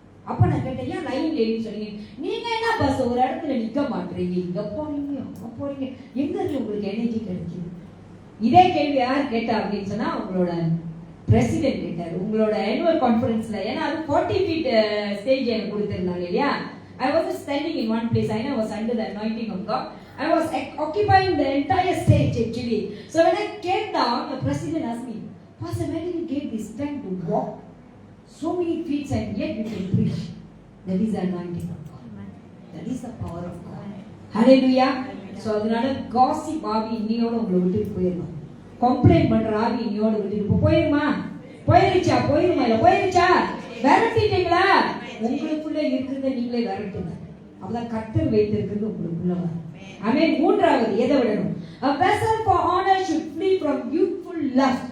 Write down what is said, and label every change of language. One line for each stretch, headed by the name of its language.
Tamil: அப்ப நான் கேட்டேன், ஏன் லயன் லேடின்னு சொன்னீங்க? நீங்க என்ன பாஸ் ஒரு இடத்துல நிக்க மாட்டீங்க, இங்க போறீங்க அங்க போறீங்க, எங்க இருந்து உங்களுக்கு எனர்ஜி கிடைக்குது? இதே கேள்வி யார் கேட்டா அப்படின்னு சொன்னா உங்களோட பிரசிடென்ட் கேட்டாரு உங்களோட ஆனுவல் கான்ஃபரன்ஸ்ல. ஏன்னா அது 40 feet ஸ்டேஜ் எனக்கு கொடுத்திருந்தாங்க இல்லையா.
English: I wasn't standing in one place. I know I was under the anointing of God. I was occupying the entire stage actually. So when I came down, the president asked me, Pastor, where did you get this time to walk so many feet and yet you can preach? That is the anointing of God. That is the power of God. Hallelujah.
Tamil: So அதனால gossip ஆவி இன்னையோட உங்களை விட்டுட்டு போயிடணும். Complaint பண்ற ஆவி இன்னையோட விட்டுட்டு போயிருமா? போயிருமா இல்ல போயிருச்சா? விரட்டிட்டீங்களா? உங்களுக்குள்ள இருக்கிறத நீங்களே விரட்டுங்க. அப்பதான் கர்த்தர் வைத்திருக்கிறது உங்களுக்குள்ள. ஆமென். மூன்றாவது எதை விடணும்?
English: A vessel for honor should flee from youthful lust.